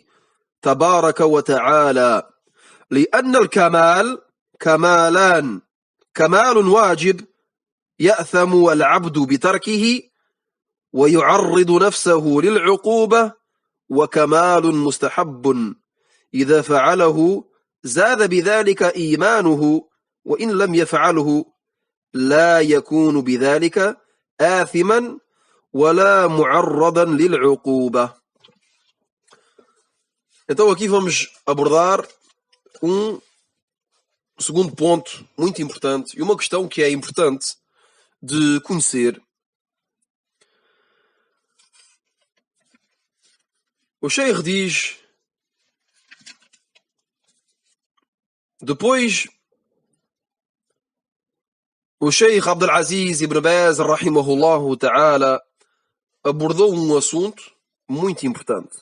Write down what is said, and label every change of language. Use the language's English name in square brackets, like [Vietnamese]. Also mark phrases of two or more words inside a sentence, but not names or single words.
[Arabic] تبارك وتعالى، لأن الكمال كمالان: كمال واجب يأثم العبد بتركه ويعرض نفسه للعقوبة، وكمال مستحب إذا فعله زاد بذلك إيمانه، وإن لم يفعله لا يكون بذلك آثما ولا معرضا للعقوبة. [Portuguese] Então aqui vamos abordar segundo ponto muito importante e uma questão que é importante de conhecer. O Sheikh diz, depois o Sheikh Abdul Aziz Ibn Baz, [Arabic] رحمه الله تعالى, [Portuguese] abordou um assunto muito importante.